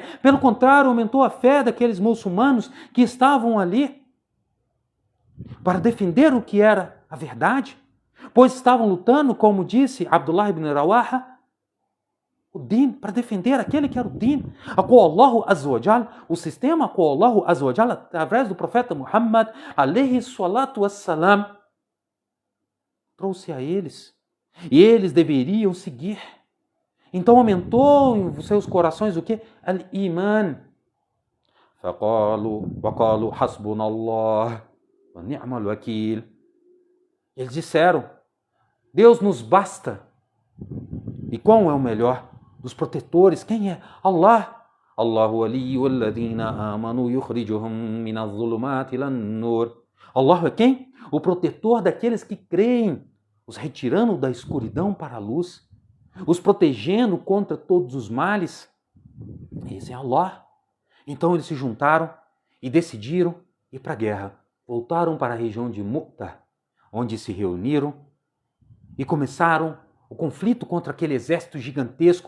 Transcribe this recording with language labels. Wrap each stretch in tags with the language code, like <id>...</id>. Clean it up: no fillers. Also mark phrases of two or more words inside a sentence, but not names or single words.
<pt>Pelo contrário, aumentou a fé daqueles muçulmanos que estavam ali para defender o que era a verdade. Pois estavam lutando, como disse Abdullah ibn Rawaha, o din, para defender aquele que era o din, a qual</pt> <ar>الله عز وجل,</ar> <pt>o sistema a qual</pt> <ar>الله عز وجل,</ar> <pt>através do profeta Muhammad,</pt> <ar>عليه الصلاة والسلام,</ar> <pt>trouxe a eles. E eles deveriam seguir. Então aumentou em seus corações o que? Al-Iman.</pt> <ar>وَقَالُوا حَسْبُنَا اللَّهُ وَنِعْمَ الْوَكِيلُ.</ar> <pt>Eles disseram, Deus nos basta. E qual é o melhor dos protetores? Quem é? Allah.</pt> <ar>الله ولي الذين آمنوا يخرجهم من الظلمات إلى النور.</ar> <pt>Allah é quem? O protetor daqueles que creem, os retirando da escuridão para a luz, os protegendo contra todos os males. Esse é Allah. Então eles se juntaram e decidiram ir para a guerra. Voltaram para a região de Mu'tah, onde se reuniram e começaram o conflito contra aquele exército gigantesco.</pt>